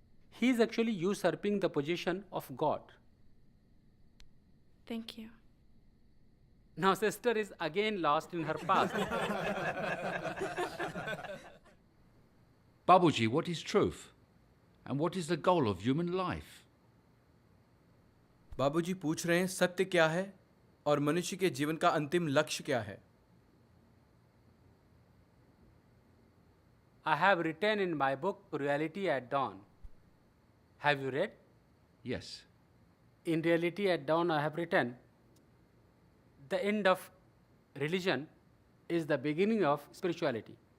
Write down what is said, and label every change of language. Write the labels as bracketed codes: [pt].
[en] He is actually usurping the position of God. Thank you. Now, sister is again lost in her past. Babuji, what is truth? And what is the goal of human life? [hi] बाबूजी पूछ रहे हैं सत्य क्या है और मनुष्य के जीवन का अंतिम लक्ष्य क्या है. [en] I have written in my book Reality at Dawn. Have you read? Yes. In Reality at Dawn, I have written, the end of religion is the beginning of spirituality.